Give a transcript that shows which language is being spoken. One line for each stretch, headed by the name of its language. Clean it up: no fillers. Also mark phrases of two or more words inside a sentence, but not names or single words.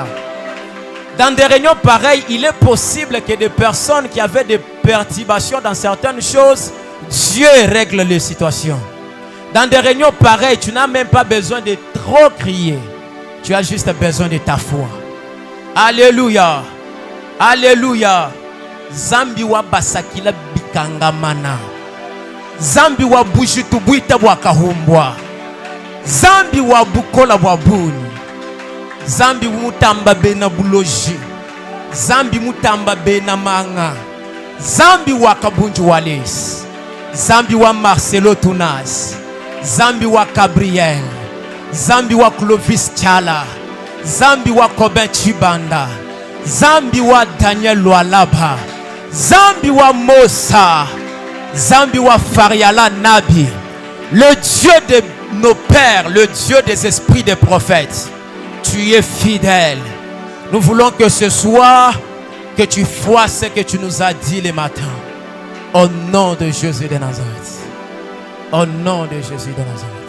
French: Dans des réunions pareilles, il est possible que des personnes qui avaient des perturbations dans certaines choses, Dieu règle les situations. Dans des réunions pareilles, tu n'as même pas besoin de trop crier. Tu as juste besoin de ta foi. Alléluia. Alléluia.
Luba-Lulua: Zambi wa basakila bikangamana. Zambi wa bushitu buita wa kahumbwa. Zambi wa bukola wa buni. Zambi mutamba bena buloji. Zambi mutamba bena manga. Zambi wa Kabunju Wallace. Zambi wa Marcelo Tunas. Zambi wa Gabriel. Zambi wa Clovis Chala. Zambi wa Kobin Chibanda. Zambi wa Daniel Lualaba. Zambi wa Mosa. Zambi wa Fariala Nabi.
French: Le Dieu de nos pères, le Dieu des esprits des prophètes. Tu es fidèle. Nous voulons que ce soir, que tu fasses ce que tu nous as dit le matin. Au nom de Jésus de Nazareth. Au nom de Jésus de Nazareth.